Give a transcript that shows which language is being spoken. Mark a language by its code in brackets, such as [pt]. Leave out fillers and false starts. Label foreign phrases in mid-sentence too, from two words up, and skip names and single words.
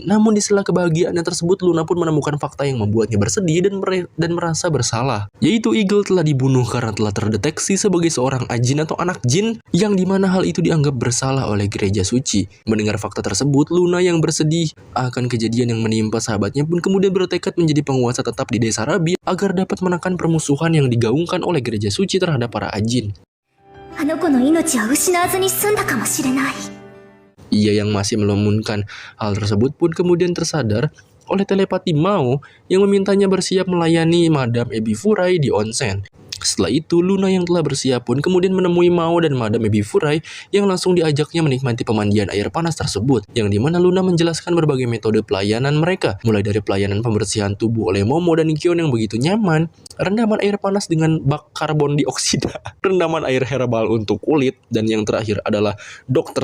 [id] Namun di sela kebahagiaannya tersebut, Luna pun menemukan fakta yang membuatnya bersedih dan merasa bersalah, yaitu Eagle telah dibunuh karena telah terdeteksi sebagai seorang ajin atau anak jin, yang dimana hal itu dianggap bersalah oleh gereja suci. Mendengar fakta tersebut, Luna yang bersedih akan kejadian yang menimpa sahabatnya pun kemudian bertekad menjadi penguasa tetap di desa Rabi agar dapat menekan permusuhan yang digaungkan oleh gereja suci terhadap para ajin. [ja] あの子の命を失わずに済んだかもしれない。 [id] Ia yang masih melamunkan hal tersebut pun kemudian tersadar oleh telepati Mao yang memintanya bersiap melayani Madam Ebi Furai di onsen. Setelah itu, Luna yang telah bersiap pun kemudian menemui Mao dan Madam Ebi Furai yang langsung diajaknya menikmati pemandian air panas tersebut, yang dimana Luna menjelaskan berbagai metode pelayanan mereka, mulai dari pelayanan pembersihan tubuh oleh Momo dan Kion yang begitu nyaman, rendaman air panas dengan bak karbon dioksida, rendaman air herbal untuk kulit, dan yang terakhir adalah Dr.